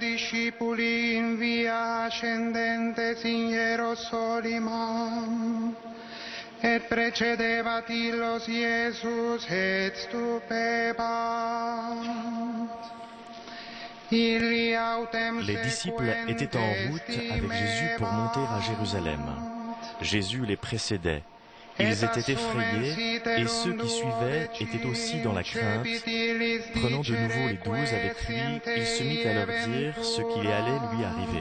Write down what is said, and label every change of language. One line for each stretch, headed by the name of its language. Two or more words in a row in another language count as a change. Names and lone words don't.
Latin: discipuli in via ascendentes in Hierosolima, et precedebat illos Iesus et stupebat.
French: Les disciples étaient en route avec Jésus pour monter à Jérusalem. Jésus les précédait. Ils étaient effrayés et ceux qui suivaient étaient aussi dans la crainte. Prenant de nouveau les 12 avec lui, il se mit à leur dire ce qui allait lui arriver.